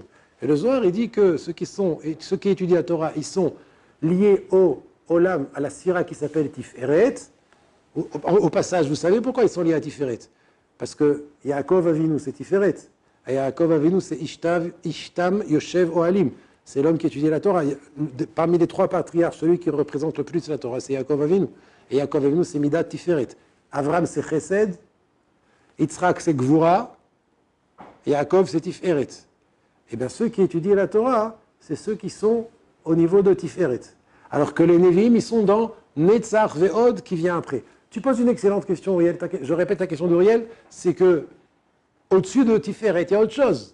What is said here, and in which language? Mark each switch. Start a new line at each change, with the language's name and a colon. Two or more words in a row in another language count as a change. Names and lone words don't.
French: Et le Zohar, il dit que ceux qui étudient la Torah, ils sont liés au Olam, à la Sphira qui s'appelle Tiferet. Au passage, vous savez pourquoi ils sont liés à Tiferet? Parce que Yaakov Avinu, c'est Tiferet. Et Yaakov Avinu, c'est
Hebrew: איש תם יושב אוהלים.
French: C'est l'homme qui étudie la Torah. Parmi les 3 patriarches, celui qui représente le plus la Torah, c'est Yaakov Avinu. Et Yaakov Avinu, c'est
Hebrew: מדת תפארת.
French: Avram, c'est Chesed. Yitzhak, c'est Gvura. Yaakov, c'est Tiferet. Et bien, ceux qui étudient la Torah, c'est ceux qui sont au niveau de Tiferet. Alors que les Nevi'im, ils sont dans
Hebrew: נצח והוד
French: qui vient après. Tu poses une excellente question, Uriel. Je répète la question d'Uriel, c'est que au-dessus de Tiferet, il y a autre chose.